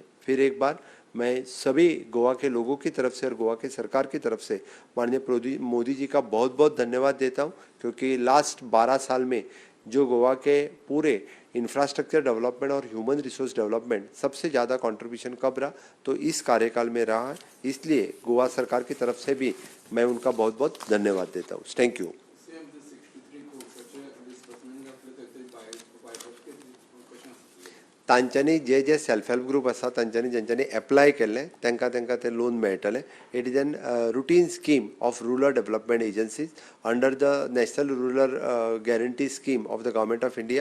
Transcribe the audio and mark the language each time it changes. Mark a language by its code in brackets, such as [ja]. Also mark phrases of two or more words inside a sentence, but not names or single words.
[hi] फिर एक बार मैं सभी गोवा के लोगों की तरफ से और गोवा के सरकार की तरफ से माननीय मोदी जी का बहुत बहुत धन्यवाद देता हूं, क्योंकि लास्ट 12 साल में जो गोवा के पूरे [en] infrastructure development [hi] और [en] human resource development [hi] सबसे ज़्यादा कंट्रीब्यूशन कब रहा तो इस कार्यकाल में रहा है। इसलिए गोवा सरकार की तरफ से भी मैं उनका बहुत बहुत धन्यवाद देता हूँ। [en] thank you. [kok] तांच्यांनी जे [en] self help group [kok] आसा तांच्यांनी जेंच्यांनी एप्लाय केल्ले तांकां ते लोन मेळटले। [en] it is an routine scheme of rural development agencies under the national rural guarantee scheme of the government of India.